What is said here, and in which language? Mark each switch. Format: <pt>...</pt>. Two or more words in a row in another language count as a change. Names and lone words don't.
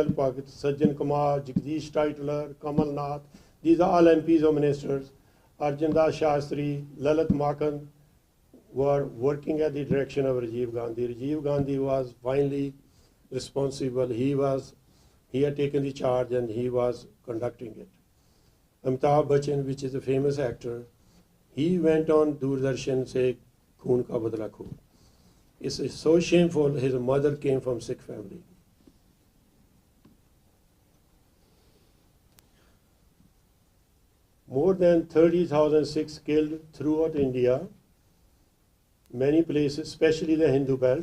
<en>Bhagat, Sajjan Kumar, Jagdish Titler, Kamal Nath, these are all MPs or ministers, Arjan Das Shastri, Lalit Makhan, were working at the direction of Rajiv Gandhi. Rajiv Gandhi was finally responsible. He had taken the charge and he was conducting it. Amitabh Bachchan, which is a famous actor, he went on Doordarshan say,</en> <hi>खून का बदला खो.</hi> <en>It's so shameful. His mother came from Sikh family. More than 30,000 Sikhs killed throughout India, many places, especially the Hindu belt.</en>